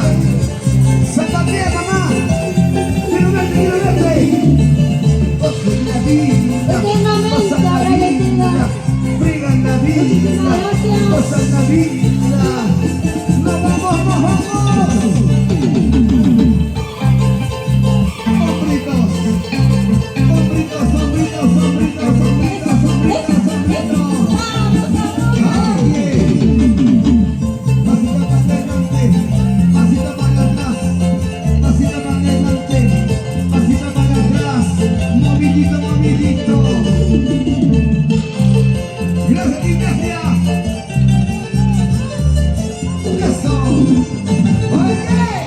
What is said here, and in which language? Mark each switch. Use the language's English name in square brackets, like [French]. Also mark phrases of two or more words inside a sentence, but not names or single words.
[Spanish] Zapatea, mamá. Quiero verte, quiero verte. Ojo en la vida. Eternamente agradecida. Friga en la vida. Cosa en la vida. No, vamos, vamos, vamos. Hombritos. Hombritos, hombritos, hombritos, hombritos, hombritos, hombritos. Ay, pasito para adelante, pasito para atrás, pasito para adelante, pasito para atrás, movidito, movidito. Gracias, Iglesia. Eso. Oye.